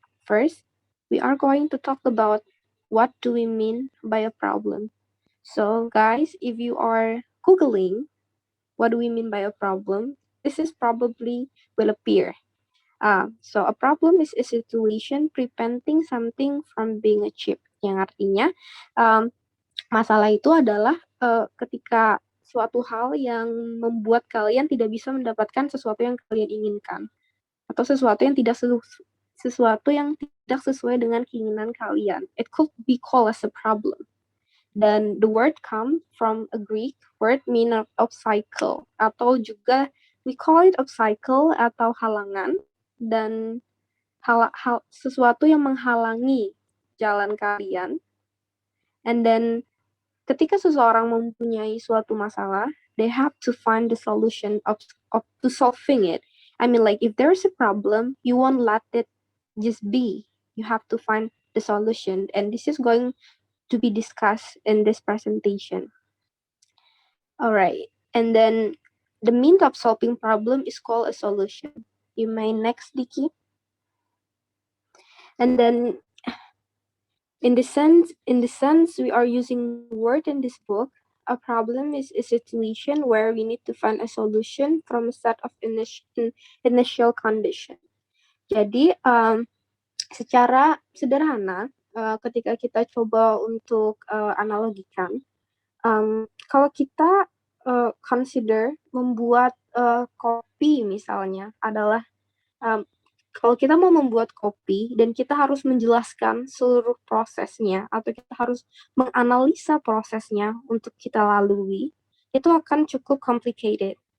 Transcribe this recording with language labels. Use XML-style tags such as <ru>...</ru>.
<en>First, we are going to talk about what do we mean by a problem. So guys, if you are Googling what do we mean by a problem, this is probably will appear. So a problem is a situation preventing something from being achieved.</en> <id>Yang artinya masalah itu adalah ketika suatu hal yang membuat kalian tidak bisa mendapatkan sesuatu yang kalian inginkan atau sesuatu yang tidak sesuai dengan keinginan kalian.</id> <en>It could be called as a problem. Dan the word come from a Greek word meaning obstacle</en> <id>atau juga</id> <en>we call it obstacle</en> <id>atau halangan dan sesuatu yang menghalangi jalan kalian.</id> <en>And then</en> <id>ketika seseorang mempunyai suatu masalah,</id> <en>they have to find the solution of to solving it. I mean, like if there's a problem, you won't let it just be. You have to find the solution, and this is going to be discussed in this presentation. All right, and then the means of solving problem is called a solution. You may next, Dicky. And then in the sense we are using word in this book, a problem is a situation where we need to find a solution from a set of initial condition.</en> <id>Jadi secara sederhana ketika kita coba untuk analogikan, kalau kita consider membuat kopi misalnya adalah kalau kita mau membuat kopi dan kita harus menjelaskan seluruh prosesnya atau kita harus menganalisa prosesnya untuk kita lalui, itu akan cukup complicated.</id>